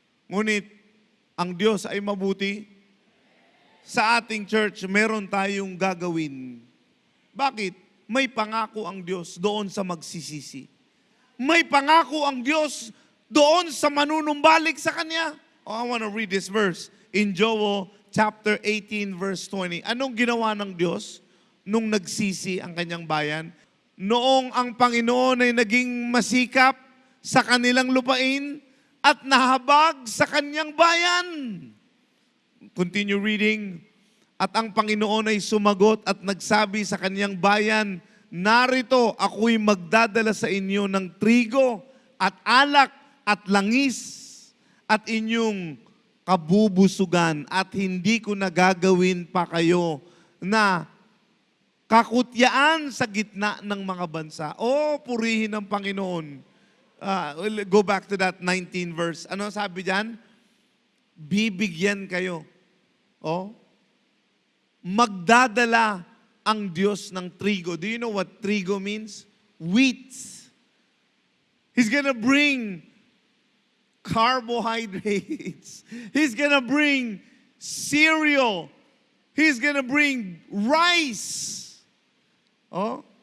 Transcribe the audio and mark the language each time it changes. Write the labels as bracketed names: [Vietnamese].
[Filipino] Ngunit, ang Diyos ay mabuti. Sa ating church, meron tayong gagawin. Bakit? May pangako ang Diyos doon sa magsisisi. May pangako ang Diyos doon sa manunumbalik sa Kanya. [English] Oh, I want to read this verse in Joel chapter 18 verse 20. [Filipino] Anong ginawa ng Diyos nung nagsisi ang Kanyang bayan? Noong ang Panginoon ay naging masikap sa kanilang lupain at nahabag sa Kanyang bayan. [English] Continue reading. [Filipino] At ang Panginoon ay sumagot at nagsabi sa Kanyang bayan, narito, ako'y magdadala sa inyo ng trigo at alak at langis at inyong kabubusugan at hindi ko nagagawin pa kayo na kakutyaan sa gitna ng mga bansa. Oh, purihin ng Panginoon. [English] We'll go back to that 19 verse. [Filipino] Ano sabi diyan? Bibigyan kayo. Oh, magdadala ang Diyos ng trigo. [English] Do you know what trigo means? Wheat. He's gonna bring carbohydrates. He's gonna bring cereal. He's gonna bring rice. Oh?